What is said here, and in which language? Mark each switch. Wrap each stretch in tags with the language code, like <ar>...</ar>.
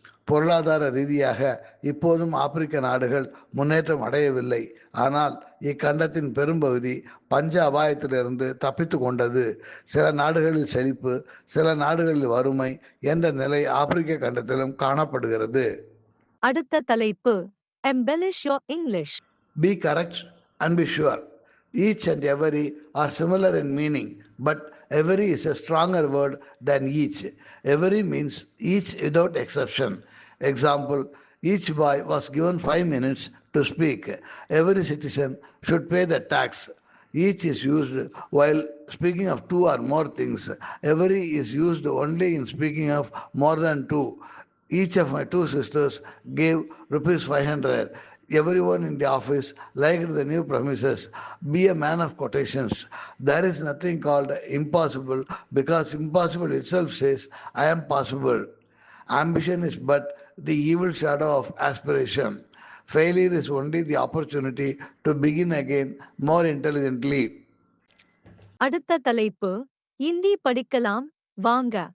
<ta>பொருளாதார ரீதியாக இப்போதும் ஆப்பிரிக்க நாடுகள் முன்னேற்றம் அடையவில்லை. ஆனால் இக்கண்டத்தின் பெரும்பகுதி பஞ்ச அபாயத்திலிருந்து தப்பித்து கொண்டது. சில நாடுகளில் செழிப்பு, சில நாடுகளில் வறுமை என்ற நிலை ஆப்பிரிக்க கண்டத்திலும் காணப்படுகிறது. அடுத்த தலைப்பு</ta> <en>embellish your English. Be correct and be sure. Each and every are similar in meaning, but every is a stronger word than each. Every means each without exception. Example, each boy was given 5 minutes to speak. Every citizen should pay the tax. Each is used while speaking of 2 or more things. Every is used only in speaking of more than 2. Each of my 2 sisters gave rupees 500. Everyone in the office liked the new premises. Be a man of quotations. There is nothing called impossible because impossible itself says, I am possible. Ambition is but the evil shadow of aspiration. Failure is only the opportunity to begin again more intelligently.</en> <ta>அடுத்த தலைப்பு இந்தி படிக்கலாம் வாங்க.</ta>